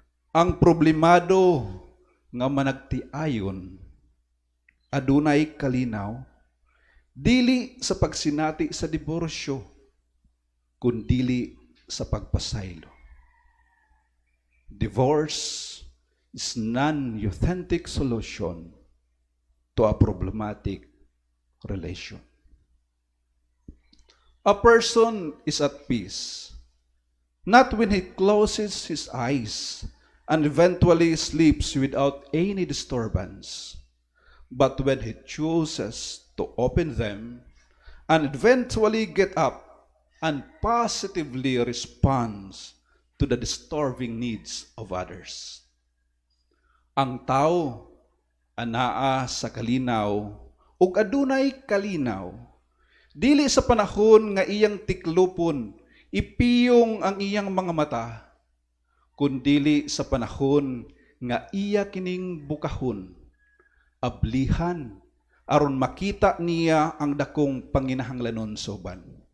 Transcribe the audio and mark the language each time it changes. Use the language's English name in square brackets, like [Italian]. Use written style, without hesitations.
[Cebuano] Ang problemado nga managtiayon adunay kalinaw Dili sa pagsinati sa diborsyo, kundili sa pagpasaylo. [English] Divorce is non-authentic solution to a problematic relation. A person is at peace, not when he closes his eyes and eventually sleeps without any disturbance, but when he chooses to open them and eventually get up and positively responds to the disturbing needs of others. [Cebuano] Ang tao anaa sa kalinaw ug adunay kalinaw, dili sa panahon nga iyang tiklupon ipiyong ang iyang mga mata, kundili sa panahon nga iya kining bukahon, ablihan, aron makita niya ang dakong panginahanglanon sa uban.